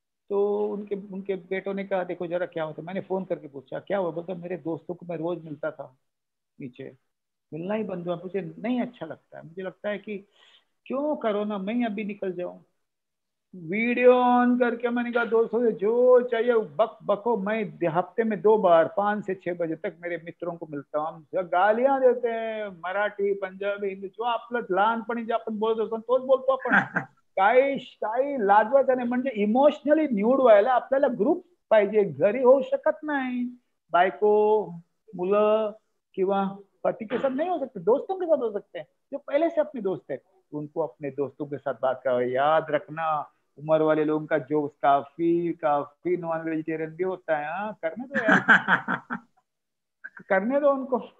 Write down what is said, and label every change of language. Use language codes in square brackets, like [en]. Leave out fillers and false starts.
[hi] तो उनके उनके बेटों ने कहा देखो जरा क्या होता। मैंने फोन करके पूछा क्या हुआ, बोलता मेरे दोस्तों को मैं रोज मिलता था, नीचे मिलना ही बंद हुआ, मुझे नहीं अच्छा लगता है, मुझे लगता है कि क्यों करो ना, मैं अभी निकल जाऊं। वीडियो ऑन करके मैंने कहा दोस्तों से जो चाहिए बक बको, मैं हफ्ते में 2 बार 5 से 6 बजे तक मेरे मित्रों को मिलता हूँ। गालियां देते हैं [mr] मराठी पंजाबी हिंदी, जो आपलं लहानपणी जे आपण बोलत असतो तोच बोलतो आपण। काही लाजवायचं नाही, म्हणजे इमोशनली न्यूड व्हायला आपल्याला ग्रुप पाहिजे, घरी होऊ शकत नाही। बायको मुलं किंवा [hi] पति के साथ नहीं हो सकते, दोस्तों के साथ हो सकते हैं जो पहले से अपने दोस्त है, उनको अपने दोस्तों के साथ बात करो। याद रखना उम्र वाले लोगों का जोक्स काफी काफी नॉन वेजिटेरियन भी होता है। हाँ करने दो यार, करने दो उनको।